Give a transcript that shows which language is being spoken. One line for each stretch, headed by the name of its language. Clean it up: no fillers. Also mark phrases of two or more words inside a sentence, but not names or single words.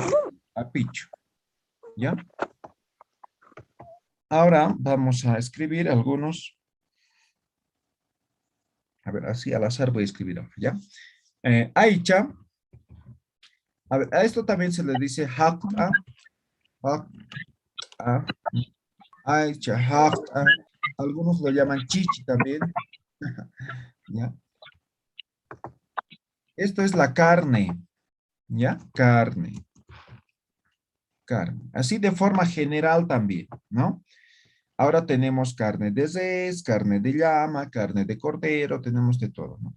Spanish: Camote, apichu. ¿Ya? Ahora vamos a escribir algunos. A ver, así al azar voy a escribir ahora, ¿ya? Aicha. A ver, a esto también se le dice hakta.
Quechua: Hakta. Aicha, hakta.
Spanish: Algunos lo llaman chichi también. ¿Ya? Esto es la carne. ¿Ya? Carne. Carne. Así de forma general también, ¿no? Ahora tenemos carne de res, carne de llama, carne de cordero, tenemos de todo, ¿no?